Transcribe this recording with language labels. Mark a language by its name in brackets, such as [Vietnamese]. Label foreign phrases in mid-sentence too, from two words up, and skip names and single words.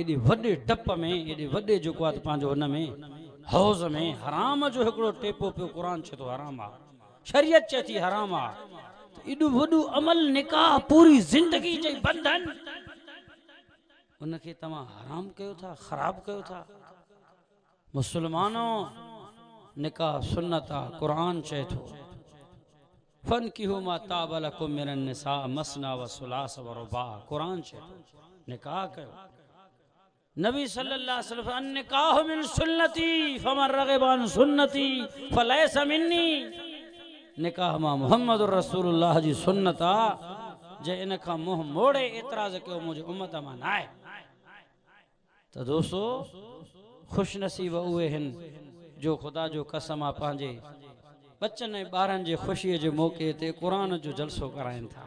[Sindhi] एॾे वॾे टप में, एॾे वॾे जेको आहे पंहिंजो हुन में हौज़ में हराम जो हिकिड़ो टेपो पियो, क़ुरान चए थो हराम आहे, शरीयत चए थी हराम आहे। एॾो वॾो अमल निकाह, पूरी ज़िंदगी जे बंधन, उनखे तव्हां हराम कयो था, ख़राब कयो था। मुसलमानों, निकाह सुन्नत आहे, क़ुरान चए थो [Arabic] فانكحوا ما طاب لكم من النساء مثنى و ثلاث و رباع. [Sindhi] क़ुरान चए थो निकाह कयो। [Arabic] نبي صلى الله عليه وسلم النكاح من سنتي فمن رغب عن سنتي فليس مني. [Sindhi] निकाह मां मुहम्मद रसूलुल्लाह जी सुन्नत आहे, जे इन खां मुंह मोड़े एतराज़ कयो मुंहिंजे उम्मत मां न आहे। त दोस्तो खुश नसीब उहे आहिनि जो ख़ुदा जो कसम आहे पंहिंजे बच्चनि ऐं ॿारनि जे ख़ुशीअ जे मौक़े ते क़ुरान जो जलसो कराइनि था।